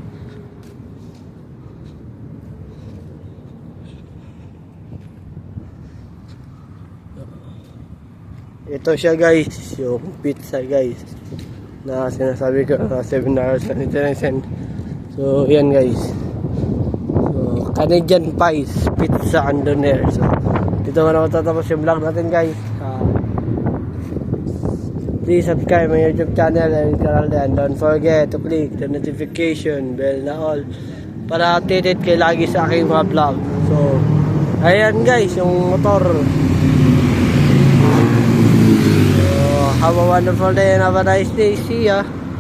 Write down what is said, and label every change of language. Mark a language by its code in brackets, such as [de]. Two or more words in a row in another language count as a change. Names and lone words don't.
[tl] Ito siya guys, yung pizza guys na sinasabi ko na $7.99. So yan guys. [en] So Canadian pies, pizza and doner. [tl] So dito na ako tatapos yung vlog natin guys. [en] Please subscribe my YouTube channel and don't forget to click the notification bell na all [tl] para updated kayo lagi sa aking mga vlog. So ayan guys, yung motor. [en] Have a wonderful day and have a nice day. See ya.